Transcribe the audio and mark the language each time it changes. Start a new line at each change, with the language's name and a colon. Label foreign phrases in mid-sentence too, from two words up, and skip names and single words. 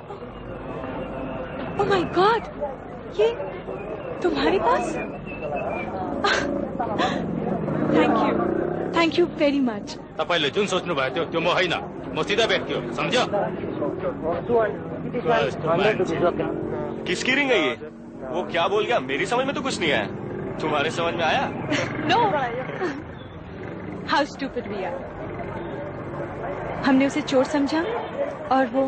English: oh my god,
Hindi: ये तुम्हारे पास?
English: thank you very much.
Nepali: तपाईले जुन सोच्नु भएको थियो त्यो म होइन, म सिधा व्यक्ति हो, सम्झ्यो?
Hindi: किसकी रिंग है ये? वो क्या बोल गया? मेरी समझ में तो कुछ नहीं आया। तुम्हारे समझ में आया?
English: No. How stupid we are.
Hindi: हमने उसे चोर समझा और वो